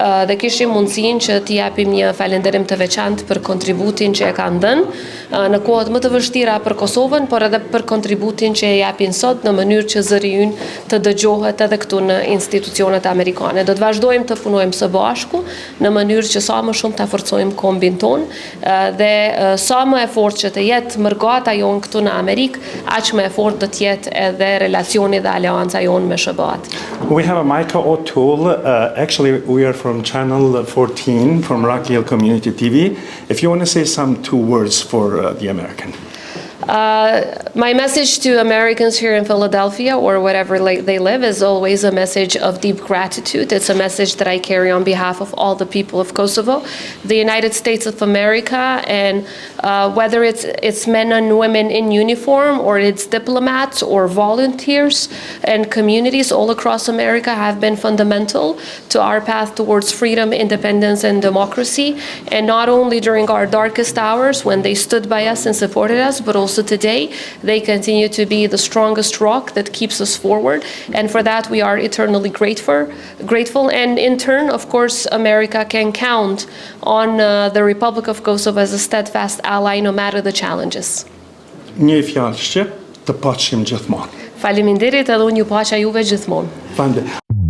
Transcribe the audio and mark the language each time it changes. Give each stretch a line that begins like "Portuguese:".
Albanian: dhe kishim mundësinë që t'i japim një falënderim të veçantë për kontributin që e kanë dhënë në kohët më të vështira për Kosovën, por edhe për kontributin që e japin sot në mënyrë që zëri ynë të dëgjohet edhe këtu në institucionet amerikane. Do të vazhdojmë të punojmë së bashku në mënyrë që sa më shumë të forcojmë kombin tonë dhe sa më e fortë që të jetë mërgata jonë këtu në Amerikë, aq më e fortë do të jetë edhe relacioni dhe aleanca jonë me SBA-t.
English: We have a Micah O'Toole. Actually, we are from Channel 14, from Rock Hill Community TV. If you want to say some 2 words for the American. My message to Americans here in Philadelphia or wherever they live is always a message of deep gratitude. It's a message that I carry on behalf of all the people of Kosovo, the United States of America, and whether it's men and women in uniform or it's diplomats or volunteers and communities all across America have been fundamental to our path towards freedom, independence, and democracy. And not only during our darkest hours when they stood by us and supported us, but also today, they continue to be the strongest rock that keeps us forward. And for that, we are eternally grateful. And in turn, of course, America can count on the Republic of Kosovo as a steadfast ally no matter the challenges.
Albanian: Një fjalë shqip, të paqim gjithmonë. Faleminderit edhe unë ju paqa juve gjithmonë.